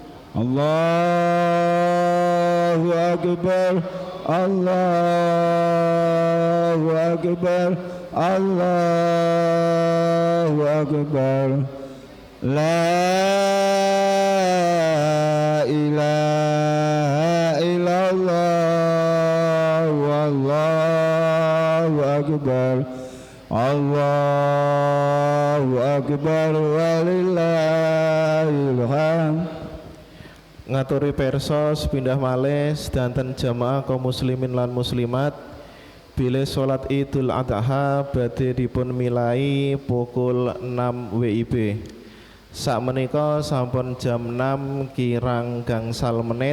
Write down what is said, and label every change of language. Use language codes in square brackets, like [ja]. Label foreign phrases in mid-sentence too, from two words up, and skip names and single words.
[ar] الله أكبر الله أكبر الله أكبر لا إله إلا الله والله أكبر الله أكبر ولله الحمد. [jv] Ngaturi persos pindah malih sedanten jamaah kaum muslimin lan muslimat bilih salat Idul Adha badhe dipun milai pukul 6 WIB. Sakmenika sampun jam 6 kirang gangsal menit.